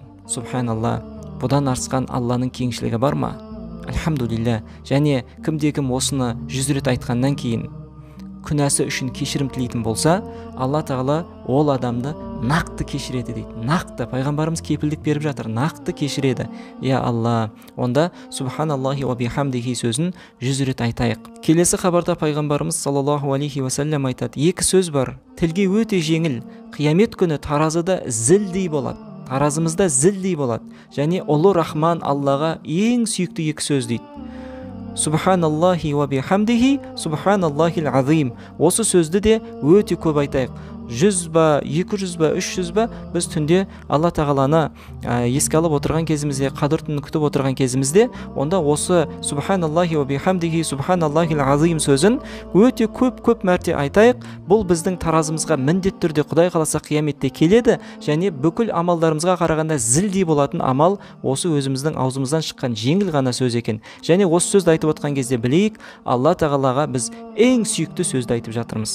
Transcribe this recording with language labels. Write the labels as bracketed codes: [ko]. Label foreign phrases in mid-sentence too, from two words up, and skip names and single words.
[kk] Субханалла, бұдан артқан Алланың кеңшілігі бар ма? Альхамдулилля. Және кім осыны 100 рет айтқаннан кейін күнәсі үшін кешірім тілейтін болса, Алла Тағала ол адамды нақты кешіреді дейді. Нақты, пайғамбарымыз кепілдік беріп жатыр, нақты кешіреді. Я Алла, онда [ar] سبحان الله وبحمده [kk] сөзін 100 рет айтайық. Келесі хабарда пайғамбарымыз [ar] صلى الله عليه وسلم [kk] айтады: екі сөз бар, тілге өте жеңіл, қиямет күні таразыда зілдей болады. Таразымызда зілдей болады. Және ұлы Рахман Аллаға ең сүйікті екі сөз дейді: [ar] سبحان الله وبحمده، سبحان الله العظيم. [kk] Осы сөзді де өте көп айтайық. 100 ба, 200 ба, 300 ба, біз түнде Алла тағаланы еске алып отырған кезімізде, қадір түнін күтіп отырған кезімізде, онда осы [ar] سبحان الله وبحمده سبحان الله العظيم [kk] сөзін өте көп мәрте айтайық. Бұл біздің таразымызға міндетті түрде Құдай қаласа қияметте келеді, және бүкіл амалдарымызға қарағанда зілдей болатын амал осы өзіміздің аузымыздан шыққан жеңіл ғана сөз екен. Және осы сөзді айтып отқан кезде білейік, Алла тағалаға біз ең сүйікті сөзді айтып жатырмыз.